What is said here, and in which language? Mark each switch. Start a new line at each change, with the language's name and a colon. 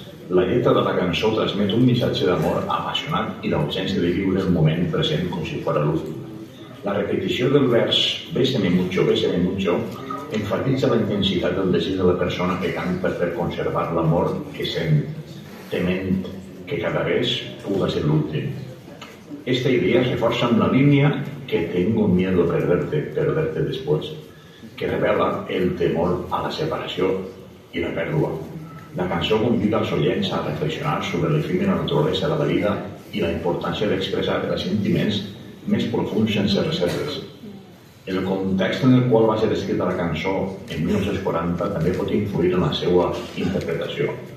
Catalan: La lletra de la cançó transmet un missatge d'amor apassionat i l'autència de viure el moment present com si fos l'últim. La repetició del vers Bésame Mucho, enfatitza la intensitat del desig de la persona que canta per conservar l'amor que sent, tement que
Spanish: cada vez
Catalan: puga ser l'últim.
Spanish: Esta idea se reforza en la línea que tengo miedo a perderte después, que revela el temor a la
Catalan: separació i la pèrdua. La cançó convida als oients a reflexionar sobre l'efímera naturalesa de la vida i la importància d'expressar els sentiments més profunds sense reserves. El context en el qual va ser escrita la cançó en 1940 també pot influir en la seva interpretació.